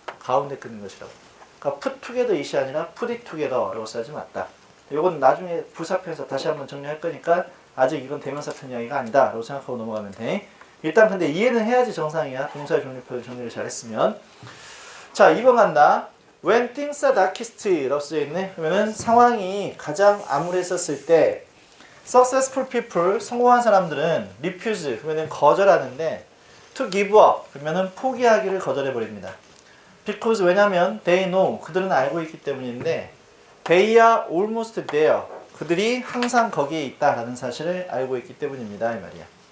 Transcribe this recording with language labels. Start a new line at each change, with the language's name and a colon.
Korean: 가운데 끼는 것이라고. 그러니까 put together it이 아니라 put it together라고 써야지 맞다. 이건 나중에 부사편에서 다시 한번 정리할 거니까 아직 이건 대명사편 이야기가 아니다 라고 생각하고 넘어가면 돼. 일단 근데 이해는 해야지 정상이야. 동사의 종류표 정리를 잘했으면. 자, 2번 간다.
English: When things are darkest
Korean: 라고 써있네. 그러면은 상황이 가장 암울했었을 때
English: successful people,
Korean: 성공한 사람들은 refuse, 그러면은 거절하는데
English: to give up,
Korean: 그러면은 포기하기를 거절해버립니다. because, 왜냐면
English: they know,
Korean: 그들은 알고 있기 때문인데
English: they are almost there,
Korean: 그들이 항상 거기에 있다라는 사실을 알고 있기 때문입니다 이 말이야.